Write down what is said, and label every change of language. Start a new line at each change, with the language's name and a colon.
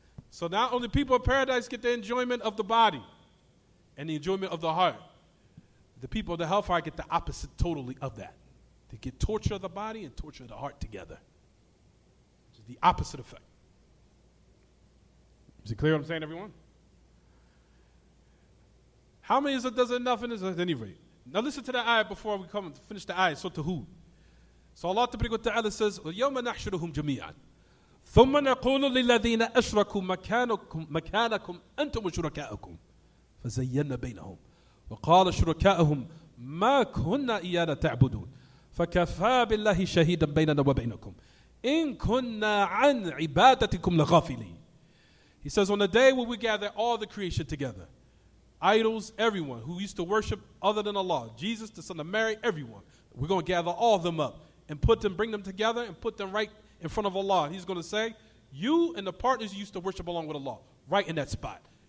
English: So not only people of paradise get the enjoyment of the body and the enjoyment of the heart, the people of the hellfire get the opposite totally of that. They get torture of the body and torture of the heart together. Which is the opposite effect. Is it clear what I'm saying, everyone? How many does it enough in this at any rate? Now listen to the ayah before we come and finish the ayah, At-Tawheed. So Allah Ta'ala says,
Arabic: وَيَوْمَ نَحْشُرُهُمْ جَمِيعًا ثُمَّ نَقُولُ لِلَّذِينَ أَشْرَكُوا مَكَانَكُمْ أَنْتُمْ وَشُرَكَاؤُكُمْ فَزَيَّنَّ بَيْنَهُمْ وَقَالَ شُرَكَاؤُهُمْ مَا كُنَّا إِيَّانَا تَعْبُدُونَ فَكَفَى بِاللَّهِ شَهِيدًا بَيْنَنَا وَبَيْنَكُمْ إِن كُنَّا عَنْ عِبَادَتِكُمْ لَغَافِلِينَ.
English: He says, on the day when we gather all the creation together, idols, everyone who used to worship other than Allah, Jesus, the son of Mary, everyone, we're going to gather all of them up and bring them together and put them right in front of Allah. He's going to say, you and the partners you used to worship along with Allah, right in that spot.